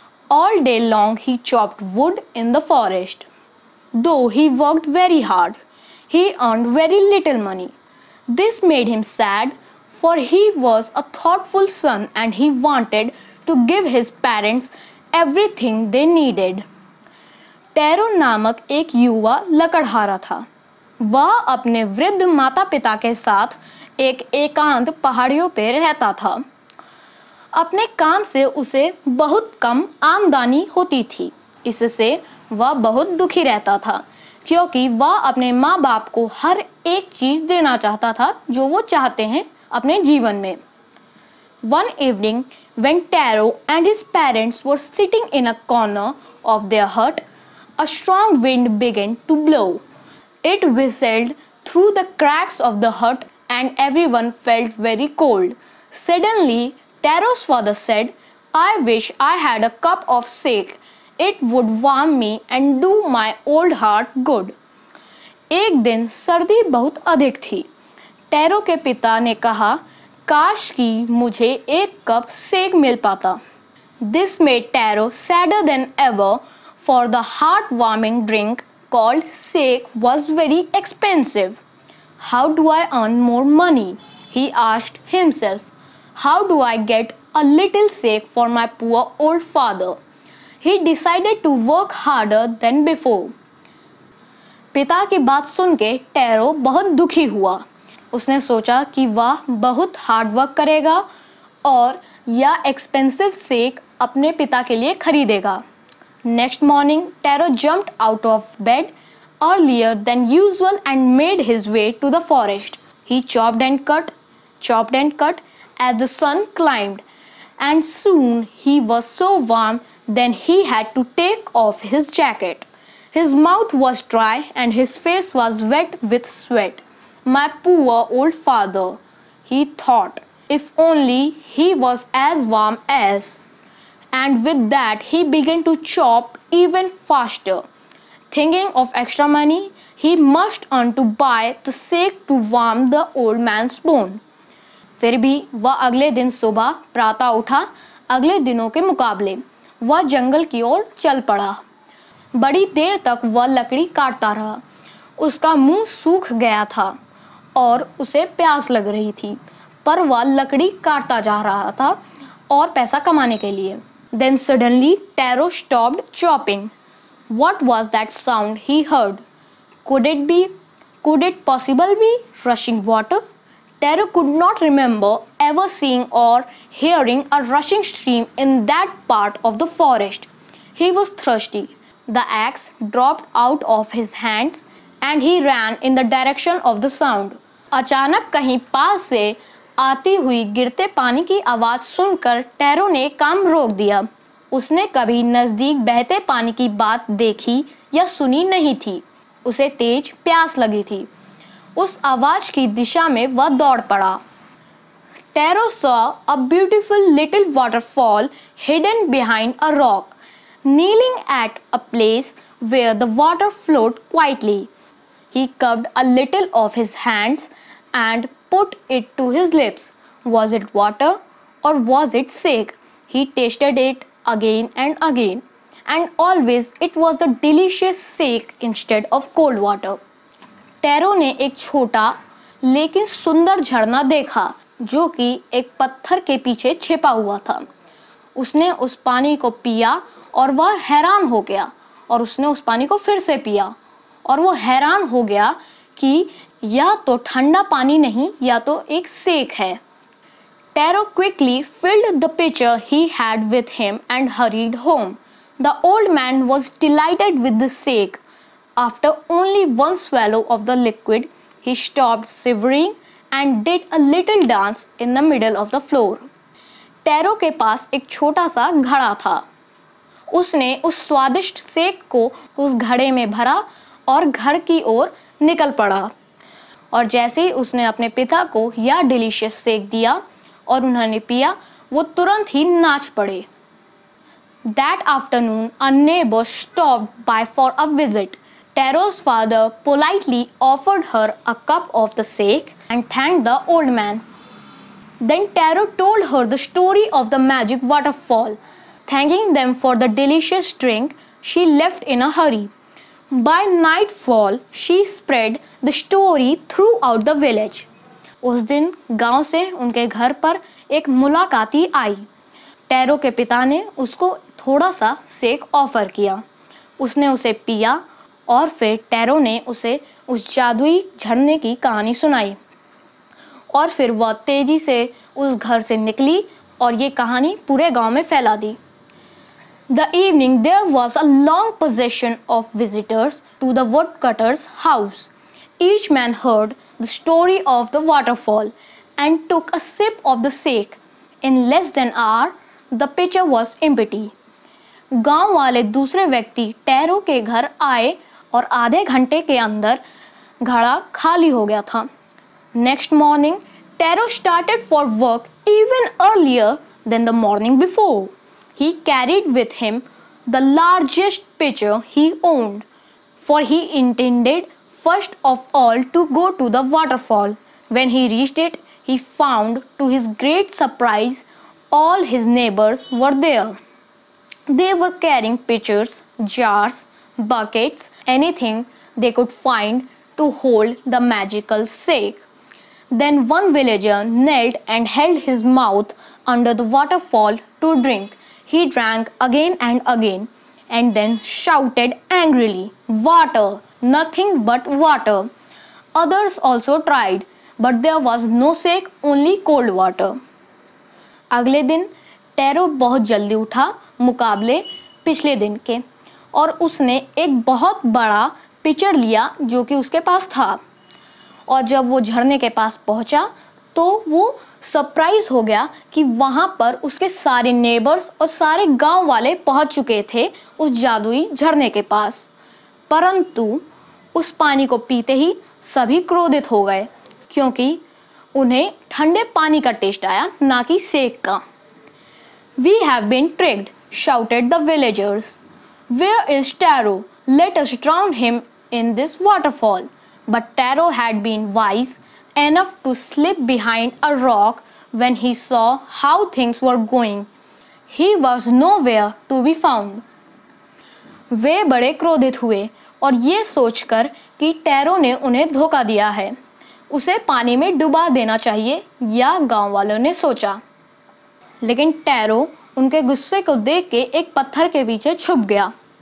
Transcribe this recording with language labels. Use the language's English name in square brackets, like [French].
[English] All day long he chopped wood in the forest. Though he worked very hard, he earned very little money. This made him sad, for he was a thoughtful son and he wanted to give his parents everything they needed. [Hindi] Tarot नामक एक युवा लकड़हारा था। वह अपने वृद्ध माता पिता के साथ एक एकांत पहाड़ियों पर रहता था। अपने काम से उसे बहुत कम आमदनी होती थी, इससे वह बहुत दुखी रहता था क्योंकि वह अपने माँ बाप को हर एक चीज देना चाहता था जो वो चाहते हैं अपने जीवन में। [English] One evening, when Taro and his parents were sitting in a corner of their hut, a strong wind began to blow. It whistled through the cracks of the hut and everyone felt very cold. Suddenly, Taro's father said, "I wish I had a cup of sake. It would warm me and do my old heart good." [Hindi] एक दिन सर्दी बहुत अधिक थी। Tarot के पिता ने कहा, काश कि मुझे एक कप सेक मिल पाता। [English] This made Taro sadder than ever, for the heart-warming drink called sake was very expensive. How do I earn more money? He asked himself. How do I get a little sake for my poor old father? He decided to work harder than before. [Hindi] पिता की बात सुन के tarot बहुत दुखी हुआ। उसने सोचा कि वह बहुत [English] hard work [Hindi] करेगा और यह [English] expensive [Hindi] सेक अपने पिता के लिए खरीदेगा। [English] Next morning, Taro jumped out of bed earlier than usual and made his way to the forest. He chopped and cut as the sun climbed, and soon he was so warm then he had to take off his jacket. His mouth was dry and his face was wet with sweat. My poor old father, he thought, if only he was as warm as. And with that he began to chop even faster. Thinking of extra money, he must earn to buy the sake to warm the old man's bone. [Hindi] फिर भी वह अगले दिन सुबह प्रातः उठा। अगले दिनों के मुकाबले वह जंगल की ओर चल पड़ा। बड़ी देर तक वह लकड़ी काटता रहा। उसका मुंह सूख गया था और उसे प्यास लग रही थी, पर वह लकड़ी काटता जा रहा था और पैसा कमाने के लिए। [English] Then suddenly Taro stopped chopping. What was that sound he heard? Could it possibly be rushing water? Taro could not remember ever seeing or hearing a rushing stream in that part of the forest. He was thirsty. The axe dropped out of his hands and he ran in the direction of the sound. [Hindi] अचानक कहीं पास से आती हुई गिरते पानी की आवाज सुनकर टैरो ने काम रोक दिया। उसने कभी नजदीक बहते पानी की बात देखी या सुनी नहीं थी। उसे तेज प्यास लगी थी। उस आवाज की दिशा में वह दौड़ पड़ा। [English] Taro saw a beautiful little waterfall hidden behind a rock, kneeling at a place where the water flowed quietly. He cupped a little of his hands and put it to his lips. Was it water or was it sake? He tasted it again and again, and always it was the delicious sake instead of cold water. [Hindi] Tarot ने एक छोटा लेकिन सुंदर झरना देखा जो कि एक पत्थर के पीछे छिपा हुआ था। उसने उस पानी को पिया और वह हैरान हो गया, और उसने उस पानी को फिर से पिया और वो हैरान हो गया कि यह तो ठंडा पानी नहीं, यह तो एक सेक है। [English] Taro quickly filled the pitcher he had with him and hurried home. The old man was delighted with the sake. After only one swallow of the liquid, he stopped shivering and did a little dance in the middle of the floor. [Hindi] Tarot के पास एक छोटा सा घड़ा था। उसने उस स्वादिष्ट सेक को उस घड़े में भरा और घर की ओर निकल पड़ा। और जैसे ही उसने अपने पिता को यह [English] delicious [Hindi] शेक दिया और उन्होंने पिया, वो तुरंत ही नाच पड़े। [English] That afternoon, a neighbor stopped by for a visit. Taro's father politely offered her a cup of the shake and thanked the old man. Then Taro told her the story of the magic waterfall. Thanking them for the delicious drink, she left in a hurry. By nightfall, she spread the story throughout the village. [Hindi] उस दिन गांव से उनके घर पर एक मुलाकाती आई। Tarot के पिता ने उसको थोड़ा सा शेक ऑफर किया। उसने उसे पिया और फिर टैरो ने उसे उस जादुई झरने की कहानी सुनाई और फिर वह तेजी से उस घर से निकली और ये कहानी पूरे गांव में फैला दी। [English] The evening there was a long procession of visitors to the woodcutter's house. Each man heard the story of the waterfall and took a sip of the shake. In less than an hour, the pitcher was empty. [Hindi] गांव वाले दूसरे व्यक्ति tarot के घर आए और आधे घंटे के अंदर घड़ा खाली हो गया था। [English] Next morning, Taro started for work even earlier than the morning before. He carried with him the largest pitcher he owned, for he intended first of all to go to the waterfall. When he reached it, he found, to his great surprise, all his neighbors were there. They were carrying pitchers, jars, buckets, anything they could find to hold the magical shake. Then one villager knelt and held his mouth under the waterfall to drink. He drank again and then shouted angrily, "Water! Nothing but water!" Others also tried, but there was no shake, only cold water. [Hindi] अगले दिन tarot बहुत जल्दी उठा मुकाबले पिछले दिन के, और उसने एक बहुत बड़ा [English] pitcher [Hindi] लिया जो कि उसके पास था। और जब वो झरने के पास पहुंचा तो वो [English] surprise [Hindi] हो गया कि वहां पर उसके सारे [English] neighbours [Hindi] और सारे गांव वाले पहुंच चुके थे उस जादुई झरने के पास। परंतु उस पानी को पीते ही सभी क्रोधित हो गए, क्योंकि उन्हें ठंडे पानी का टेस्ट आया, ना कि सेक का। [English] "We have been tricked," shouted the villagers. "Where is Taro? Let us drown him in this waterfall." But Taro had been wise enough to slip behind a rock when he saw how things were going. He was nowhere to be found. [Hindi] वे बड़े क्रोधित हुए और ये सोचकर कि tarot ने उन्हें धोखा दिया है, उसे पानी में डुबा देना चाहिए, या गांव वालों ने सोचा। लेकिन टैरो उनके गुस्से को देख के एक पत्थर के पीछे छुप गया।